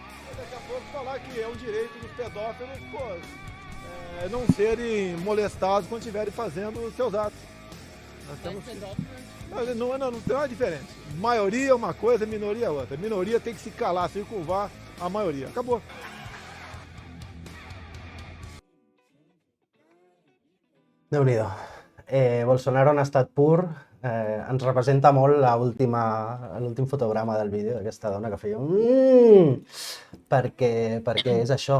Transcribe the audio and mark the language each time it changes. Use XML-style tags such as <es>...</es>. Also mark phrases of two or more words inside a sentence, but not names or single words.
<pt>Daqui a pouco falar que é um direito dos pedófilos, não serem molestados quando estiverem fazendo os seus atos. Nós temos que... Não tem uma diferença. Maioria é uma coisa, minoria é outra. A minoria tem que se calar, se curvar a maioria. Acabou.</pt> <ca>Déu-n'hi-do. Bolsonaro en estat pur. Ens representa molt l'últim fotograma del vídeo d'aquesta dona que feia perquè és això.</ca>